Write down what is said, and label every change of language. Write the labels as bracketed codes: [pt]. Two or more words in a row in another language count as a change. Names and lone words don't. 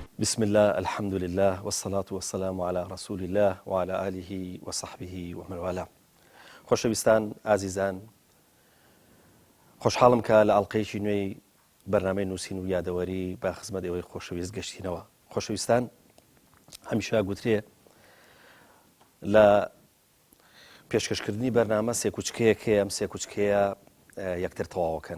[ar] بسم الله الحمد لله والصلاة والسلام على رسول الله وعلى آله وصحبه ومن والاه. [ckb] خۆشەویستان ئازیزان، خۆشحاڵم کە لە ئەڵقەیەکی نوێی بەرنامەی نووسین و یادەوەری بە خزمەت ئێوەی خۆشەویست گەشتینەوە. خۆشەویستان، هەمیشە گوترێ لە پێشکەشکردنی بەرنامە سێ کوچکەیەک هەیە، ئەم سێ کوچکەیە یەکتر تەواوەکەن.